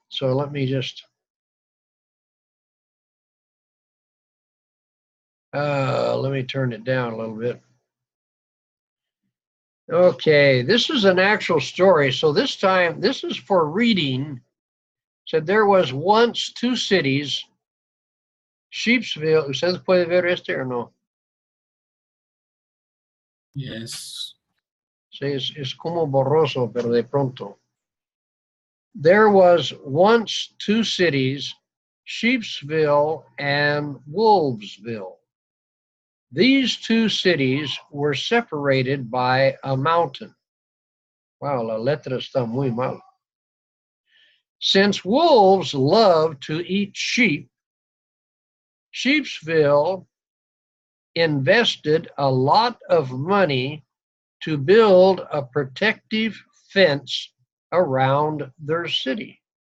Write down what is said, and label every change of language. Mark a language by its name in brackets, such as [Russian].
[English] So let me just, let me turn it down a little bit. Okay, this is an actual story. So this time, this is for reading. Said there was once two cities, Sheepsville. [Spanish] ¿Ustedes pueden ver este o no? [English] Yes. [Spanish] Sí, es como borroso, pero de pronto. [English] There was once two cities, Sheepsville and Wolvesville. These two cities were separated by a mountain. [Spanish] Wow, la letra está muy mal. [English] Since wolves love to eat sheep, Sheepsville invested a lot of money to build a protective fence around their city.